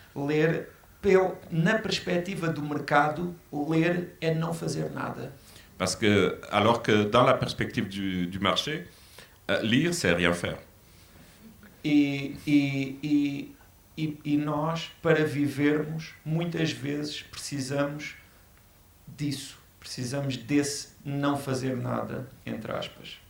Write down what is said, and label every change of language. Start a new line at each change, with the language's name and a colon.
Portuguese: Ler, na perspectiva do mercado, ler é não fazer nada.
French: Parce que, alors que dans la perspective du marché, lire, c'est rien faire.
Portuguese: E nós, para vivermos, muitas vezes precisamos disso. Precisamos desse não fazer nada, entre aspas.